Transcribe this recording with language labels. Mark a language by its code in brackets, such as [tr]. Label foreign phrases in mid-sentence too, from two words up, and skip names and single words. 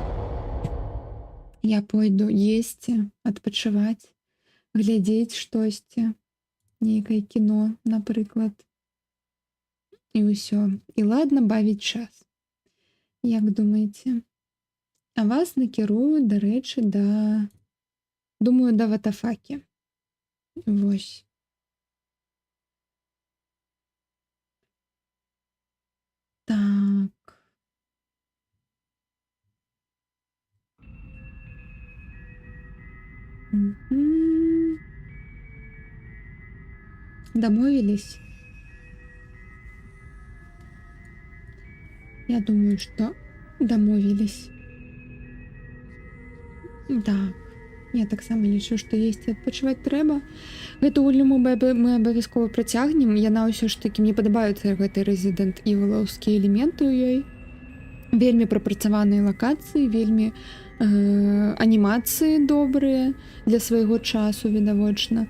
[be] Я пойду есці, адпачываць, глядзець штосьці, нейкае кіно, напрыклад. І ўсё. І ладна бавіць час. Як думаеце? А вас накірую, дарэчы, да... Думаю, да Ватафакі. Вось. Так. [ru] Домовились? Я думаю, что домовились. [be] Так. Я таксама лічу, што есці адпачываць трэба. Гэту гульню мы абавязкова працягнем. Яна ўсё ж такі, мне падабаюцца гэты Resident Evil-аўскія элементы ў ёй. Вельмі прапрацаваныя лакацыі, вельмі анімацыі добрыя для свайго часу, відавочна.